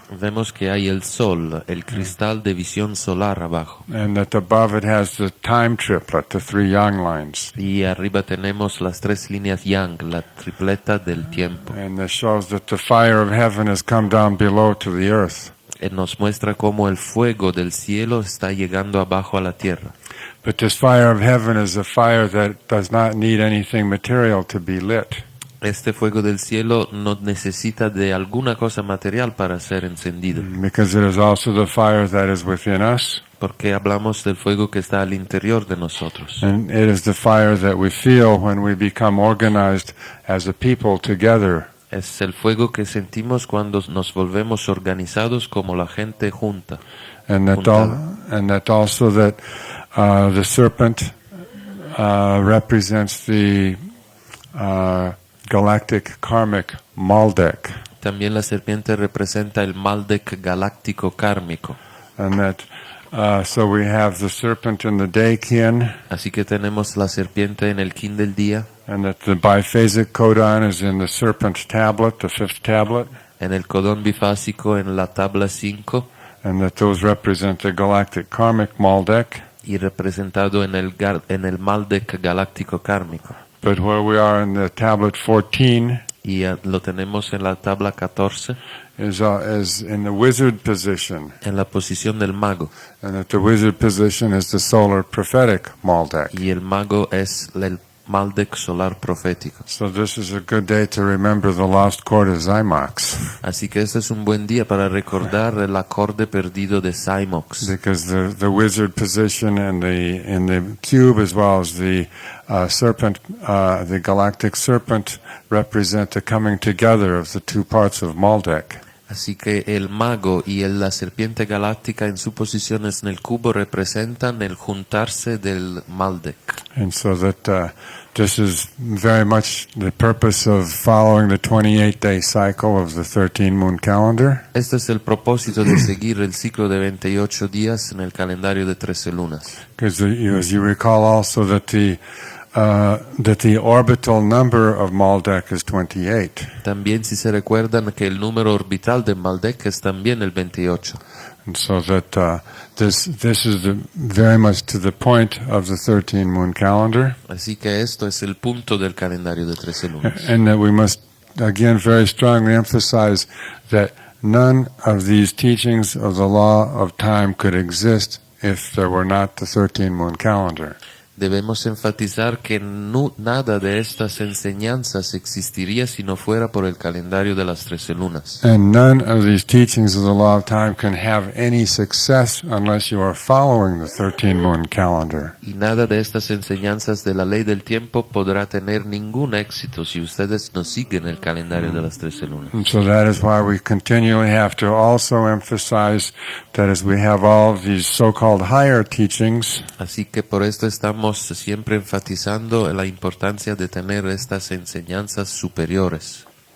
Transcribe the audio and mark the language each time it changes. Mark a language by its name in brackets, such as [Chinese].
[Spanish] vemos que hay el sol, el cristal de visión solar abajo. [English] and that above it has the time triplet, the 3 yang lines. [Spanish] Y arriba tenemos las 3 líneas yang, la tripleta del tiempo. [English] And this shows that the fire of heaven has come down below to the earth. [Spanish] Nos muestra cómo el fuego del cielo está llegando abajo a la tierra. [English] But this fire of heaven is a fire that does not need anything material to be lit. [Spanish] Este fuego del cielo no necesita de alguna cosa material para ser encendido. [English] Because it is also the fire that is within us. [Spanish] Porque hablamos del fuego que está al interior de nosotros. [English] And it is the fire that we feel when we become organized as a people together. [Spanish] Es el fuego que sentimos cuando nos volvemos organizados como la gente junta. [English] And that also that the serpent represents the galactic karmic Maldek. [Spanish] También la serpiente representa el Maldek galáctico kármico. [English] And that so we have the serpent in the day kin. [Spanish] Así que tenemos la serpiente en el kin del día. [English] And that the biphasic codon is in the serpent tablet, the 5th tablet. [Spanish] En el codón bifásico en la tabla 5. [English] And that those represent the galactic karmic Maldek. [Spanish] Y representado en el Maldek galáctico kármico. [English] But where we are in the tablet 14 [Spanish] y lo tenemos en la tabla 14 [English] is in the wizard position. [Spanish] En la posición del mago. [English] And that the wizard position is the solar prophetic Maldek. [Spanish] Y el mago es el Maldek solar profético. [English] So this is a good day to remember the lost chord of Zymox. [Spanish] Así que este es un buen día para recordar el acorde perdido de Zymox. [English] Because the wizard position and in the cube as well as the serpent, the galactic serpent, represent the coming together of the 2 parts of Maldek. [Spanish] Así que el mago y la serpiente galáctica en su posición en el cubo representan el juntarse del Maldek. [English] And so that this is very much the purpose of following the 28-day cycle of the 13-moon calendar. [Spanish] Este es el propósito de seguir el ciclo de 28 días en el calendario de 13 lunas. [English] Because as you recall also that the that the orbital number of Maldek is 28. [Spanish] También si se recuerdan que el número orbital de Maldek es también el 28. [English] And so that this is very much to the point of the 13 moon calendar. [Spanish] Así que esto es el punto del calendario de 13 lunas. [English] And that we must, again, very strongly emphasize that none of these teachings of the law of time could exist if there were not the 13 moon calendar. [Spanish] Debemos enfatizar que nada de estas enseñanzas existiría si no fuera por el calendario de las 13 lunas. [English] And none of these teachings of the law of time can have any success unless you are following the 13 moon calendar. [Spanish] Y nada de estas enseñanzas de la ley del tiempo podrá tener ningún éxito si ustedes no siguen el calendario de las 13 lunas. [English] And so that is why we continually have to also emphasize that as we have all of these so-called higher teachings, [Spanish] Así que por esto estamos siempre enfatizando la importancia de tener estas enseñanzas superiores.